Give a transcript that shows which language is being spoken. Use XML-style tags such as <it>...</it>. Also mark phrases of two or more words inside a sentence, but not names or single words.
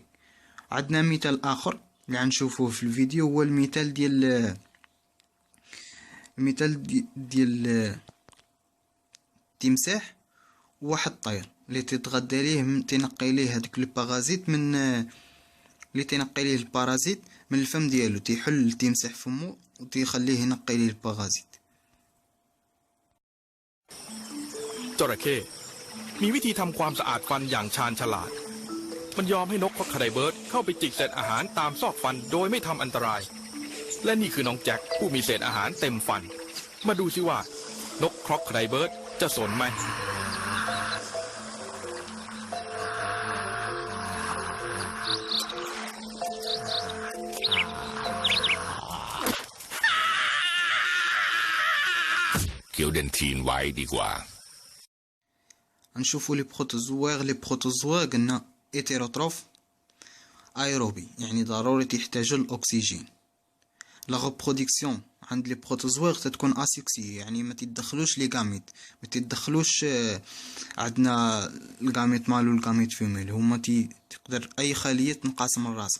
<ar>عندنا مثال اخر اللي غنشوفوه في الفيديو، هو المثال ديال تمساح وواحد الطير اللي تتغدى ليه، تنقي ليه هذاك البارازيت من اللي تنقي ليه البارازيت من الفم ديالو، تيحل التمساح فمو وتيخليه ينقي ليه البارازيت.</ar> <th>จระเข้มีวิธีทำความสะอาดฟันอย่างชาญฉลาด มันยอมให้นกคอกไครเบิร์ดเข้าไปจิกเศษอาหารตามซอกฟันโดยไม่ทำอันตราย และนี่คือน้องแจ็คผู้มีเศษอาหารเต็มฟัน มาดูสิว่านกคอกไครเบิร์ดจะสนไหม เคียวเดนทีนไว้ดีกว่า</th> <ar>نشوفوا</ar> <fr>les protozoaires</fr> <ar>قلنا</ar> <fr>hétérotrophe aérobie,</fr> <ar>يعني ضروري تحتاجوا الاكسجين.</ar> <fr>la reproduction</fr> <ar>عند</ar> <fr>les protozoaires</fr> <ar>تتكون اسيكسي، يعني ما تدخلوش</ar> <fr>les gamètes,</fr> <ar>ما تدخلوش عندنا الغاميت مال والغاميت فيميل، هما تقدر اي خليه تنقسم من راسها.</ar>